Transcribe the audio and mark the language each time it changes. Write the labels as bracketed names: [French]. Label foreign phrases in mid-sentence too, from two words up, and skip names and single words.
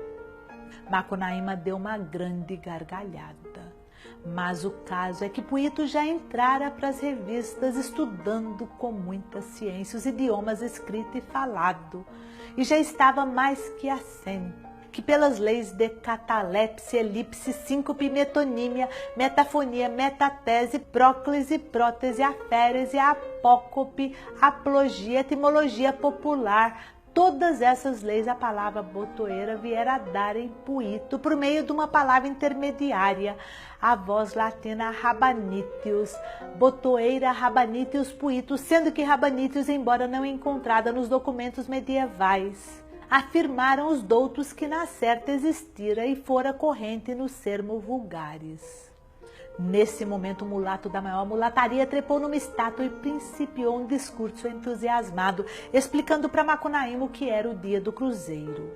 [Portuguese] Macunaíma deu uma grande gargalhada. Mas o caso é que Puito já entrara para as revistas estudando com muita ciência os idiomas escrito e falado, e já estava mais que assente que pelas leis de catalepse, elipse, síncope, metonímia, metafonia, metatese, próclise, prótese, aférese, apócope, apologia, etimologia popular, todas essas leis a palavra botoeira viera a dar em Puito por meio de uma palavra intermediária, a voz latina rabanitius, botoeira rabanitius Puito, sendo que rabanitius, embora não encontrada nos documentos medievais, afirmaram os doutos que na certa existira e fora corrente no [Latin] sermo vulgares. [Portuguese] Nesse momento, o mulato da maior mulataria trepou numa estátua e principiou um discurso entusiasmado, explicando para Macunaíma o que era o dia do cruzeiro.